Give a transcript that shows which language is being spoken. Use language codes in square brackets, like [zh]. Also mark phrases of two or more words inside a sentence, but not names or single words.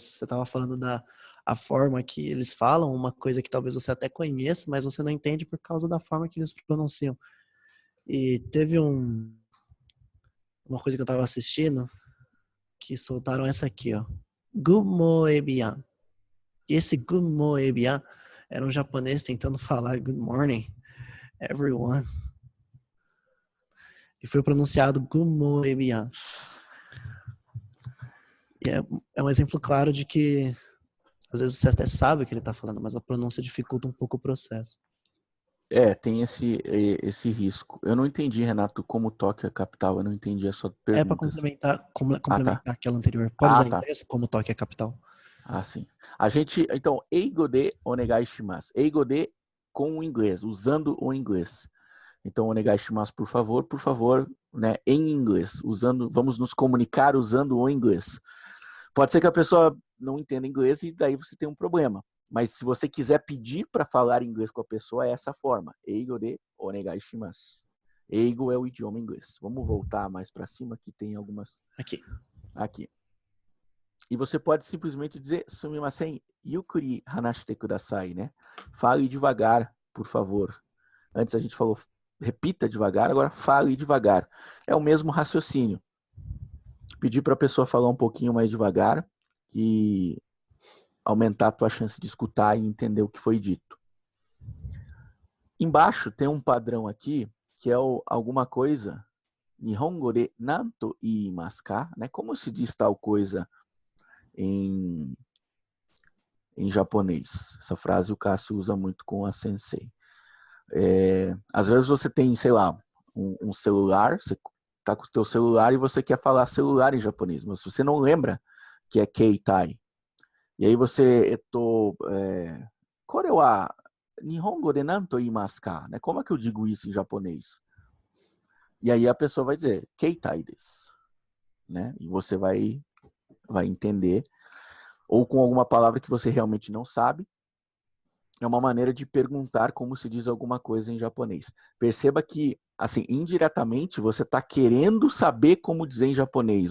[pt] Você estava falando a forma que eles falam, uma coisa que talvez você até conheça, mas você não entende por causa da forma que eles pronunciam. E teve uma coisa que eu estava assistindo que soltaram essa aqui, ó. Gumoebian. E esse Gumoebian era um japonês tentando falar [en] good morning, everyone. [pt] E foi pronunciado Gumoebian. E é um exemplo claro de que às vezes você até sabe o que ele está falando, mas a pronúncia dificulta um pouco o processo. Tem esse risco. Eu não entendi, Renato, como Tóquio é a capital. Eu não entendi a sua pergunta. Para complementar aquela anterior. Pode usar inglês como Tóquio é a capital. Sim. A gente, então, [ja] 英語でお願いします. 英語で [pt] com o inglês, usando o inglês. Então, [ja] お願いします, [pt] por favor, né, em inglês, vamos nos comunicar usando o inglês. Pode ser que a pessoa não entenda inglês e daí você tem um problema. Mas se você quiser pedir para falar inglês com a pessoa, é essa forma. [ja] 英語でお願いします. [pt] Eigo é o idioma inglês. Vamos voltar mais para cima, que tem algumas... Aqui. E você pode simplesmente dizer, [ja] すみません、ゆっくり話してください, [pt] né? Fale devagar, por favor. Antes a gente falou, repita devagar, agora fale devagar. É o mesmo raciocínio. Pedir para a pessoa falar um pouquinho mais devagar e aumentar a tua chance de escutar e entender o que foi dito. Embaixo tem um padrão aqui, que é alguma coisa, [ja] 日本語で何と言いますか, [pt] né? Como se diz tal coisa em japonês. Essa frase o Cássio usa muito com a sensei. Às vezes você tem, sei lá, um celular, você está com o teu celular e você quer falar celular em japonês, mas você não lembra que é keitai. E aí você [ja] これは日本語で何と言いますか, né? [pt] Como é que eu digo isso em japonês? E aí a pessoa vai dizer [ja] 携帯です, [pt] né? E você vai entender, ou com alguma palavra que você realmente não sabe. É uma maneira de perguntar como se diz alguma coisa em japonês. Perceba que, assim, indiretamente, você está querendo saber como dizer em japonês.